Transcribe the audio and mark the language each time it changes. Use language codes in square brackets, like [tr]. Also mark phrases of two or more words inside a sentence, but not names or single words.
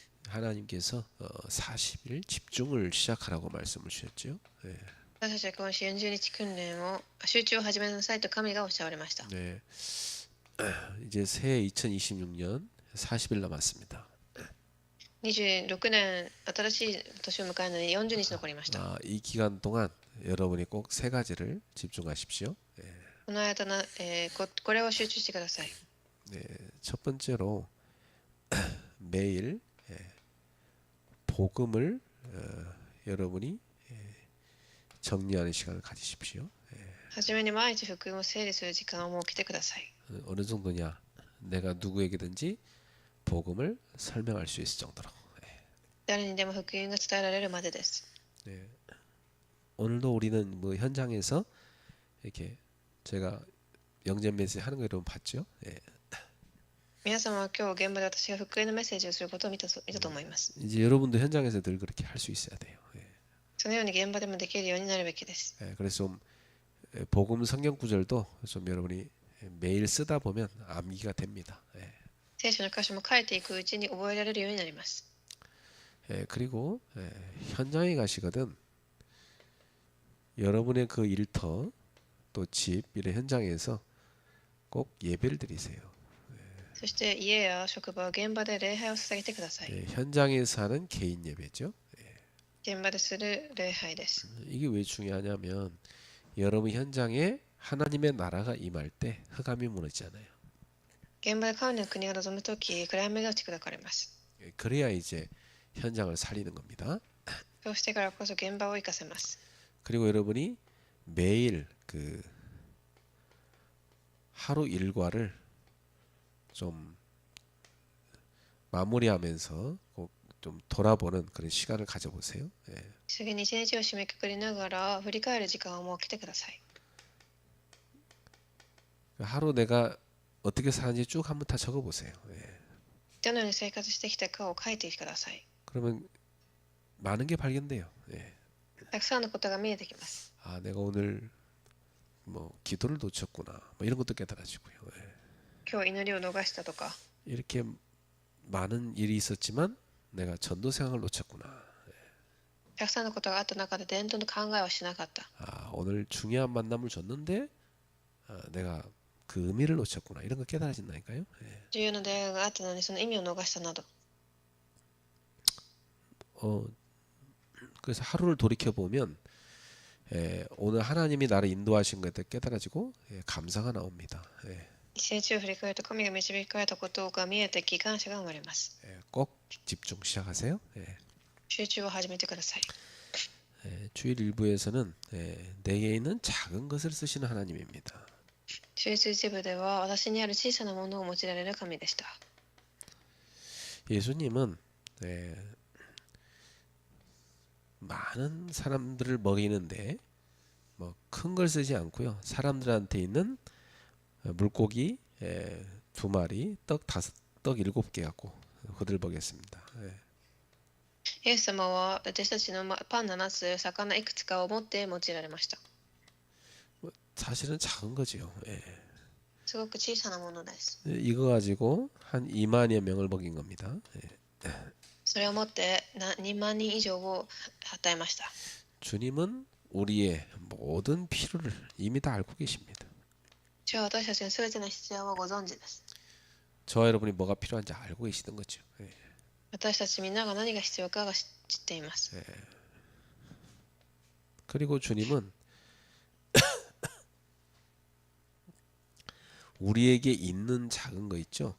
[ko] 하나님께서 40일 집중을 시작하라고 말씀을 주셨죠. 예. [ja] 私たちは今週40日訓練を集中を始めなさいと神がおっしゃられました。 [ko] 네. 이제 새해 2026년 40일 남았습니다. [ja] 26 年新しい年を迎えるのに40日残りました。 [ko] 이 기간 동안 여러분이 꼭 세 가지를 집중하십시오. [ja] この間の、これを集中してください。 [ko] 네. 첫 번째로 매일 복음을 여러분이 정리하는 시간을 가지십시오. [ja] はじめに毎日福音を整理する時間を設けてください。 [ko] 어느 정도냐? 내가 누구에게든지 복음을 설명할 수 있을 정도로. [ja] 誰にでも福音が伝えられるまでです。 [ko] 네. 오늘도 우리는 뭐 현장에서 이렇게 제가 영접 메시지 하는 거 여러분 봤죠? 예. [ja] 皆様は今日現場で私が福音のメッセージをすることを見たと思います。 [ko] 이제 여러분도 현장에서 늘 그렇게 할 수 있어야 돼요. 예. [ja] そのように現場でもできるようになるべきです。 [ko] 예. 그래서 좀 복음 성경 구절도 좀 여러분이 매일 쓰다 보면 암기가 됩니다. 예. [ja] 聖書の箇所も書いていくうちに覚えられるようになります。 [ko] 예. 그리고 현장에 가시거든 여러분의 그 일터 또 집 이런 현장에서 꼭 예배를 드리세요. [ja] そして家や職場、現場で礼拝を捧げてください。 [ko] 예. 현장에서 하는 개인 예배죠. [ja] 現場でする礼拝です。 [ko] 이게 왜 중요하냐면 여러분 현장에 하나님의 나라가 임할 때 흑암이 무너지잖아요. [ja] 現場で神の国が望むとき、暗闇が打ち砕かれます。 [ko] 그래야 이제 현장을 살리는 겁니다. [ja] そうしてからこそ現場を生かせます。 [ko] 그리고 여러분이 매일 그 하루 일과를 좀 마무리하면서 꼭 좀 돌아보는 그런 시간을 가져보세요. 예. [ja] 次に一日を締めくくりながら振り返る時間を設けてください。 [ko] 하루 내가 어떻게 사는지 쭉 한번 다 적어보세요. 예. [ja] どのように生活してきたかを書いてください。 [ko] 그러면 많은 게 발견돼요. 예. [ja] たくさんのことが見えてきます。 [ko] 아, 내가 오늘 뭐 기도를 놓쳤구나. 뭐 이런 것도 깨달아지고요. 예. [ja] 今日祈りを逃したとか、 [ko] 이렇게 많은 일이 있었지만 내가 전도 생각을 놓쳤구나. [ja] たくさんのことがあった中で伝統の考えをしなかった。 [ko] 아, 오늘 중요한 만남을 줬는데 내가 그 의미를 놓쳤구나. 이런 거 깨달아진다니까요. 예. [ja] 重要な出会いがあったのにその意味を逃したなど。 [ko] 그래서 하루를 돌이켜 보면 오늘 하나님이 나를 인도하신 것에 깨달아지고 감사가 나옵니다. 예. [ja] 一日を振り返ると神が導かれたことが見えてき感謝が生まれます。 [ko] 꼭 집중 시작하세요. 예. [ja] 集中を始めてください。 [ko] 주일 일부에서는 내게 있는 작은 것을 쓰시는 하나님입니다. [ja] 週一一部では私にある小さなものを用いられる神でした。 [ko] 예수님은 많은 사람들을 먹이는데 뭐 큰 걸 쓰지 않고요. 사람들한테 있는 물고기 2마리, 떡 7개 갖고 그들 먹였습니다. [ja] イエス様は私たちのパン7つ、魚いくつかを持って用いられました。 [ko] 사실은 작은 거지요. [ja] すごく小さなものです。 [ko] 이거 가지고 한 2만여 명을 먹인 겁니다. [ja] それを持って2万人以上を与えました。 [ko] 주님은 우리의 모든 필요를 이미 다 알고 계십니다. [ja] 主は私たちの全ての必要をご存知です。 [ko] 저와 여러분이 뭐가 필요한지 알고 계시던 거죠. [ja] 私たちみんなが何が必要かが知っています。 [ko] 그리고 주님은 우리에게 있는 작은 거 있죠.